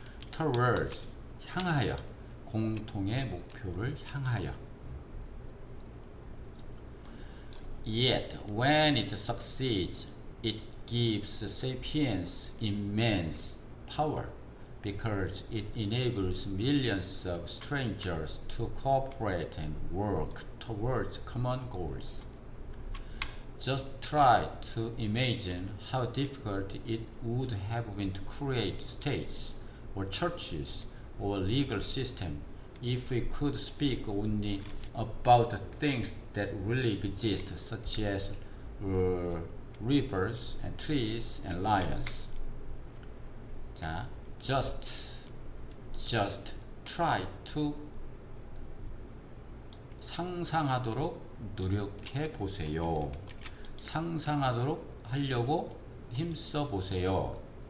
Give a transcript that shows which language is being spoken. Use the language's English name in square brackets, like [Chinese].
[Korean] towards 향하여 공통의 목표를 향하여. [English] Yet when it succeeds, it gives sapiens immense power because it enables millions of strangers to cooperate and work towards common goals. Just try to imagine how difficult it would have been to create states or churches or legal system if we could speak only about the things that really exist, such as rivers and trees and lions. [Korean] 자, [English] just try to [Korean] 상상하도록 노력해 보세요. 상상하도록 하려고 힘써 보세요.